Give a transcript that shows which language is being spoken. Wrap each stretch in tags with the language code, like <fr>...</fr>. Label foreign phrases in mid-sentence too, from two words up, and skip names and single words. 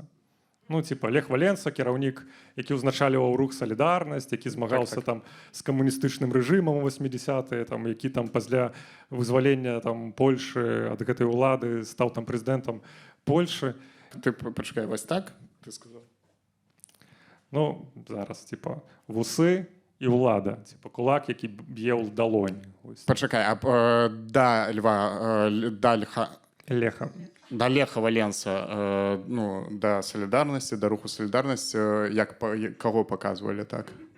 <be>Лех Валенса, кіраўнік, які ўзначальваў рух «Салідарнасць», які змагаўся там з камуністычным рэжымам у 80-е, які там пасля вызвалення Польшы ад гэтай улады стаў там прэзідэнтам Польшы. Ты пачакай, вось так?</be> <uk>Ти сказав. Ну, зараз, типа, вуси і влада. Типа, кулак, який б'є у долоні. Ось. Почекай, да, Льва, Леха. до Леха Валенса, ну, до солідарності, до руху солідарності, як, кого показували так?</uk>